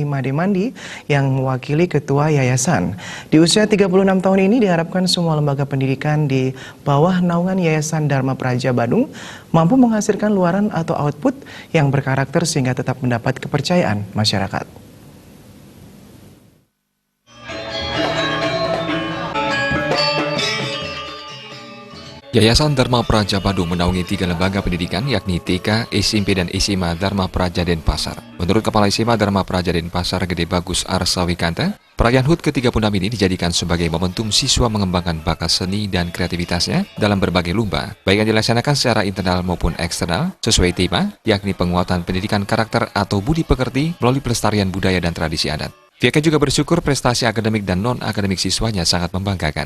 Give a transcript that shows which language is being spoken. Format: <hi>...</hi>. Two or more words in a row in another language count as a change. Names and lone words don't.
<id>Mademandi yang mewakili Ketua Yayasan. Di usia 36 tahun ini diharapkan semua lembaga pendidikan di bawah naungan Yayasan Dharma Praja Badung mampu menghasilkan luaran atau output yang berkarakter sehingga tetap mendapat kepercayaan masyarakat. Yayasan Dharma Praja Badung menaungi 3 lembaga pendidikan yakni TK, SMP, dan SMA Dharma Praja Denpasar. Menurut Kepala SMA Dharma Praja Denpasar Gede Bagus Arsawikanta, perayaan HUT ke-36 ini dijadikan sebagai momentum siswa mengembangkan bakat seni dan kreativitasnya dalam berbagai lomba, baik yang dilaksanakan secara internal maupun eksternal, sesuai tema, yakni penguatan pendidikan karakter atau budi pekerti melalui pelestarian budaya dan tradisi adat. Pihaknya juga bersyukur prestasi akademik dan non-akademik siswanya sangat membanggakan.</id>